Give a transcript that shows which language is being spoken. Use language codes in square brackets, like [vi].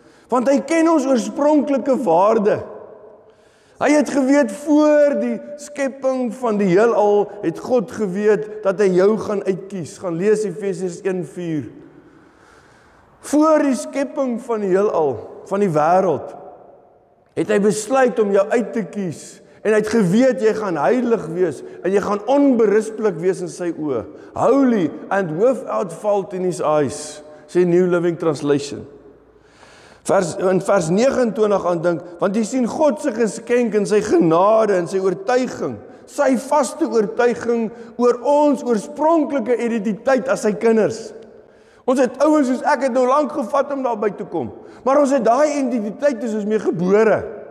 [af] Want hy ken ons oorspronklike waarde. Hy het geweet voor die skepping van die heelal, het God geweet dat hy jou gaan uitkies. Gaan lees Efesiërs 1:4. Voor die skepping van die heelal, van die wêreld, het hy besluit om jou uit te kies. En hy het geweet jy gaan heilig wees en jy gaan onberispelik wees in sy oë. [en] Holy and without fault in his eyes, [af] sê [en] New Living Translation. [af] In vers 29 aan dink, want jy sien God se geskenk en sy genade en sy oortuiging, sy vaste oortuiging oor ons oorspronklike identiteit as sy kinders. Ons het ouens soos ek het nou lank gevat om daarby te kom, maar ons het daai identiteit is ons mee gebore.